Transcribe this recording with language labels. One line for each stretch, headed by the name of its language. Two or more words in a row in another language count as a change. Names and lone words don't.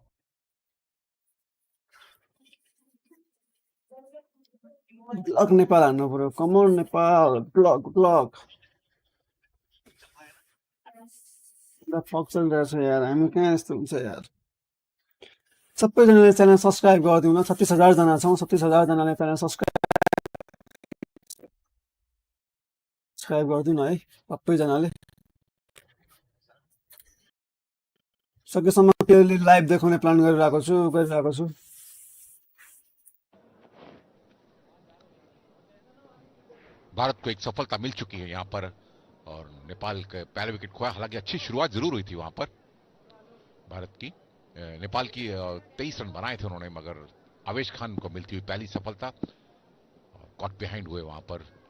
Nepali: ब्लक नेपाल हान्नु पर्यो कमन नेपाल ब्लक फ्लक चलिरहेको छ यार हामी कहाँ यस्तो हुन्छ यार सबैजनाले च्यानल सब्सक्राइब गरिदिउँ न 36,000 जना छौँ 36,000 जनाले च्यानल सब्सक्राइब गरिदिउँ न है सबैजनाले सकेसम्म प्लेयरले लाइभ देखाउने प्लान गरिरहेको छु
Hindi: भारत को एक सफलता मिल चुकी है यहाँ पर और नेपाल के पहले विकेट खोया हालांकि अच्छी शुरुआत जरूर हुई थी वहां पर भारत की नेपाल की 23 रन बनाए थे उन्होंने मगर आवेश खान को मिलती हुई पहली सफलता
English: caught behind
Hindi: हुए वहां पर